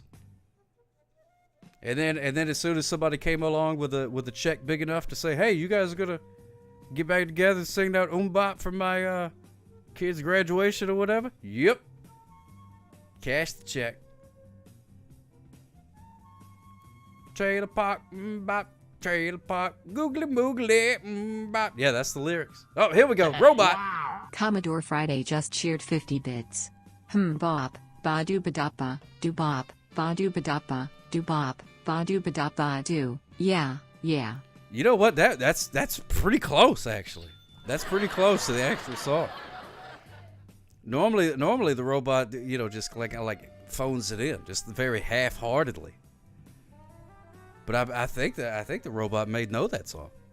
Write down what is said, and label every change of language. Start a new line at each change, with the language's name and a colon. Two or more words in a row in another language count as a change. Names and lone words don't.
English: And then as soon as somebody came along with a check big enough to say, "Hey, you guys are gonna get back together and sing that bop for my kid's graduation or whatever," yep, cash the check. Trailer Park Bop, trailer park, googly moogly, bop. Yeah, that's the lyrics. Oh, here we go. Robot. Commodore Friday just cheered 50 bits. Bop, ba doo ba da ba, do bop, ba doo ba da ba, do bop, ba doo ba da ba do. Yeah. You know what? That's pretty close, actually. That's pretty close to the actual song. Normally the robot, just like phones it in, just very half-heartedly. But I think the robot may know that song.